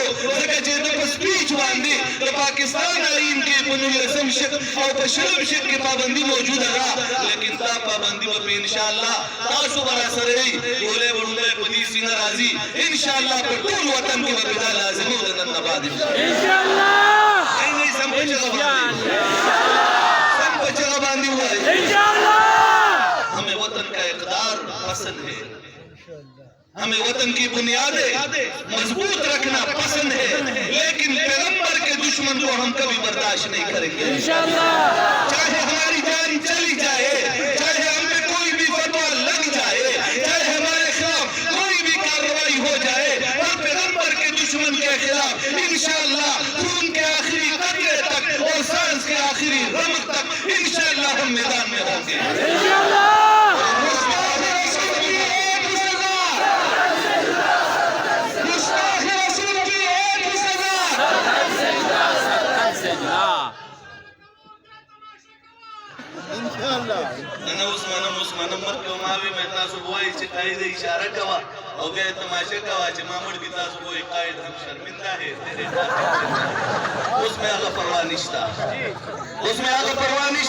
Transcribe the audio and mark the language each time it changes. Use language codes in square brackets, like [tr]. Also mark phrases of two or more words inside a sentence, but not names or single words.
[ps] ځکه چې ده په سپیچ باندې د پاکستان آئین کې په 19 شق او په 20 شق کې پابندي موجوده ده، لیکن دا پابندي به په انشاءالله تاسو به راسره وي. ګولۍ وړومبی په دې سینه راځي انشاءالله په ټول وطن کې به دا لازمي و د نن نه بعد انشاءالله. [ur] سم په جگہ باندھی ہوا ہے. ہمیں وطن کا اقدار پسند ہے، ہمیں وطن کی بنیادیں مضبوط رکھنا پسند ہے، لیکن پیغمبر کے دشمن کو ہم کبھی برداشت نہیں کریں گے انشاءاللہ. چاہے ہماری جان چلی جائے، چاہے ہم پہ کوئی بھی فتویٰ لگ جائے، چاہے ہمارے خلاف کوئی بھی کارروائی ہو جائے، اور پیغمبر کے دشمن کے خلاف انشاءاللہ خون کے آخری قطرے تک اور سانس کے آخری رمق تک انشاءاللہ ہم میدان میں ہوں گے انشاءاللہ. [ps] نن اوس منم مخکې ماوي مې تاسو وایي چې قاعده اشاره کوه او بیا یې تماشه کوه چې ما مړ کړي، تاسو وایي قاعد هم [ur] شرمنده ہے [ps] اوس مې هغه پروا نشته، اوس مې هغه پروا نشته.